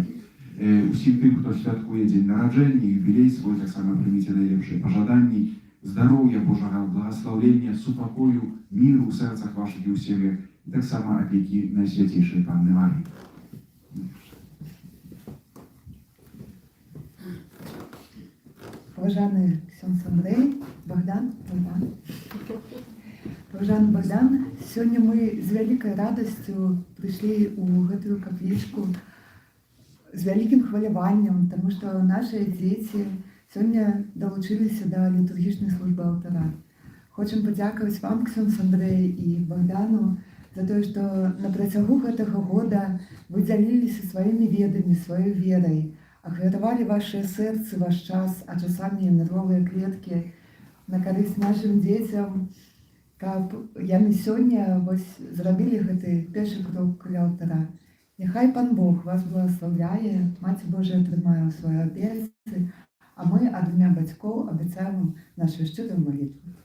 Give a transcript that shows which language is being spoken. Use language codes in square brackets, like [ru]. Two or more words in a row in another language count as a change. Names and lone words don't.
[be] Усім тым, хто святкуе дзень нараджэння, юбілей свой, таксама прыміце найлепшыя пажаданні, здароўя Божага, благаслаўлення, супакою, міру ў сэрцах вашых і ў сям'ях, і таксама апекі Найсвяцейшай Панны Марыі. [ru] Уважаемый ксёндз Андрей, Богдан, Уважаемый Богдан, сегодня мы с великой радостью пришли [be] у гэтую капличку [ru] с великим хваляваннем, потому что наши дети сегодня долучились до литургичной службы алтара. Хочем подяковать вам, ксёндз Андрей и Богдану, за то, что [be] на протягу гэтага года [ru] вы делились своими ведами, своей верой, [be] ахвяравалі ваши сэрцы, ваш час, а часамі нервовыя клеткі на карысць нашим дзецям, каб яны сёння зрабілі гэты першы крок каля алтара. Няхай Пан Бог вас благословляе, Маці Божая трымае ў сваёй апецы, а мы ад імя бацькоў абяцаем вам нашу шчырую малітву.